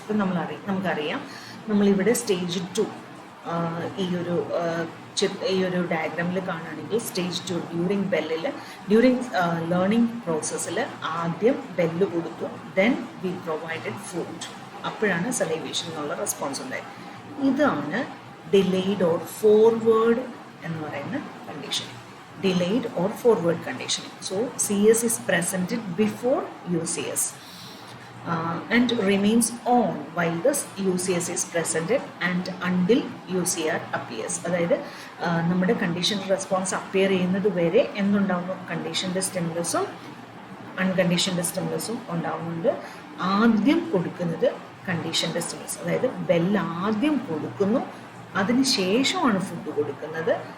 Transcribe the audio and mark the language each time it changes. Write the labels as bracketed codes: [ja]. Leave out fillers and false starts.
[ml] ഇപ്പം നമുക്കറിയാം, നമ്മളിവിടെ സ്റ്റേജ് 2 ഈ ഒരു ഡയഗ്രാമിൽ കാണുകയാണെങ്കിൽ സ്റ്റേജ് 2 ഡ്യൂറിങ് ലേണിംഗ് പ്രോസസ്സിൽ ആദ്യം ബെല്ല് കൊടുത്തു, [en] Then we provided food. [ml] അപ്പോഴാണ് സലൈവേഷൻ എന്നുള്ള റെസ്പോൺസ് ഉണ്ടായത്. ഇതാണ് ഡിലേഡ് ഓർ ഫോർവേഡ് എന്ന് പറയുന്ന condition. Delayed or forward conditioning. [en] So CS is presented before UCS and remains on while this UCS is presented and until UCR appears. [ml] അതായത് നമ്മുടെ condition response appear ചെയ്യുന്നത് വരെ എന്തുണ്ടാവുന്നു? കണ്ടീഷൻ്റെ സ്റ്റിമുലസും അൺകണ്ടീഷൻ്റെ സ്റ്റിമുലസും ഉണ്ടാവുന്നുണ്ട്. ആദ്യം കൊടുക്കുന്നത് കണ്ടീഷൻ്റെ സ്റ്റിമുലസ്, അതായത് ബെല്ല് ആദ്യം കൊടുക്കുന്നു, അതിന് ശേഷമാണ് ഫുഡ് കൊടുക്കുന്നത്.